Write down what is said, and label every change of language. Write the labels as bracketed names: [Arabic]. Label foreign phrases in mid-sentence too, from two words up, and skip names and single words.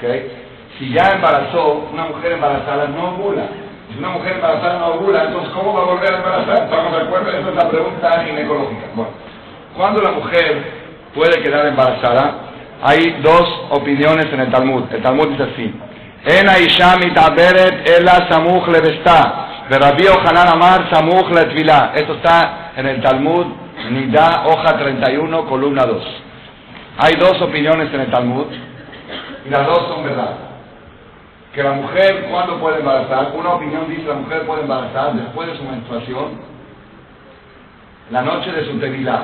[Spanish] Si ya embarazó, una mujer embarazada no ovula. Si una mujer embarazada no ovula, entonces ¿cómo va a volver a embarazar? ¿Estamos de acuerdo? Esa es la pregunta ginecológica. Bueno, ¿cuándo la mujer puede quedar embarazada? Hay 2 opiniones en el Talmud. El Talmud dice así: [Hebrew] אין אשה מתעברת אלא סמוך לווסתה, דרבי יוחנן אמר סמוך לטבילה. [Spanish] Esto está en el Talmud Nidá, hoja 31, columna 2. Hay 2 opiniones en el Talmud y las 2 son verdad. que la mujer, ¿cuándo puede embarazar? Una opinión dice la mujer puede embarazar después de su menstruación, la noche de su tevilá.